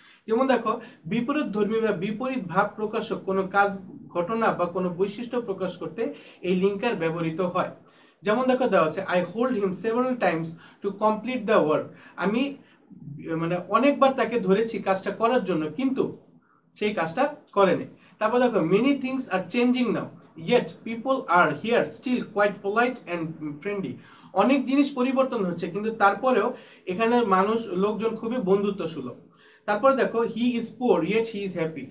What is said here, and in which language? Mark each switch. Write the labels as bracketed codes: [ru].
[bn] যেমন দেখো বিপরীত ধর্মী বা বিপরীত ভাব প্রকাশক কোনো কাজ, ঘটনা বা কোনো বৈশিষ্ট্য প্রকাশ করতে এই লিঙ্কার ব্যবহৃত হয়। যেমন দেখো দেওয়া আছে [en] I hold him several times to complete the work. [bn] আমি মানে অনেকবার তাকে ধরেছি কাজটা করার জন্য কিন্তু সেই কাজটা করেনি। তারপর দেখো [en] Many things are changing now yet people are here still quite polite and friendly. [bn] অনেক জিনিস পরিবর্তন হচ্ছে কিন্তু তারপরেও এখানে লোকজন খুবই বন্ধুত্ব সুলভ। তারপর দেখো [en] He is poor yet he is happy.